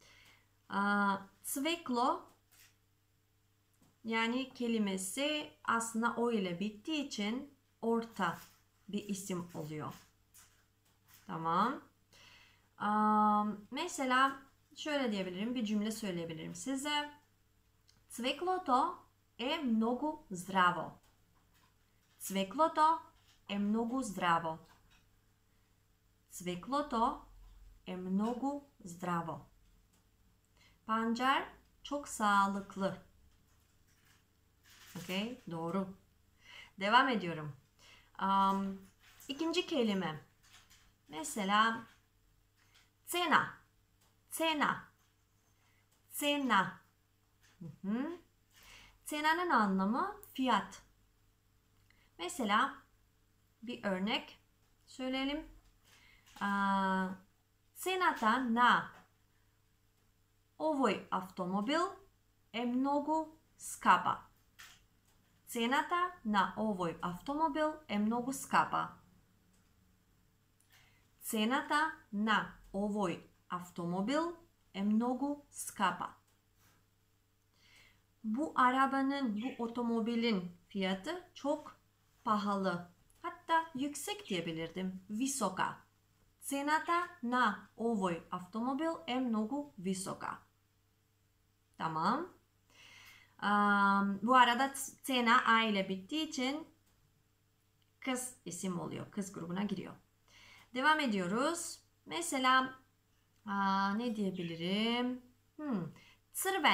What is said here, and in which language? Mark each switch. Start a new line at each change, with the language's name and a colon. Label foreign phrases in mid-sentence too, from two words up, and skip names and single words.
Turkish: Cveklo yani kelimesi aslında o ile bittiği için orta bir isim oluyor. Tamam. Mesela şöyle diyebilirim, bir cümle söyleyebilirim size.
Macedonian: Cveklото е много здраво. Cveklото е много здраво. Cveklото е много здраво.
Turkish: Pancar çok sağlıklı. Okay, doğru. Devam ediyorum. İkinci kelime. Mesela cena. Cena. Cena. Cena'nın anlamı fiyat. Mesela bir örnek söyleyelim.
Macedonian: Цената на овој автомобил е многу скапа. Цената на овој автомобил е многу скапа. Цената на овој автомобил е многу скапа.
Turkish: Bu arabanın, bu otomobilin fiyatı çok pahalı. Hatta yüksek diyebilirdim. Visoka.
Macedonian: Цената на овој автомобил е многу висока.
Turkish: Tamam. Bu arada cena A ile bittiği için kız isim oluyor. Kız grubuna giriyor. Devam ediyoruz. Mesela ne diyebilirim? Crven.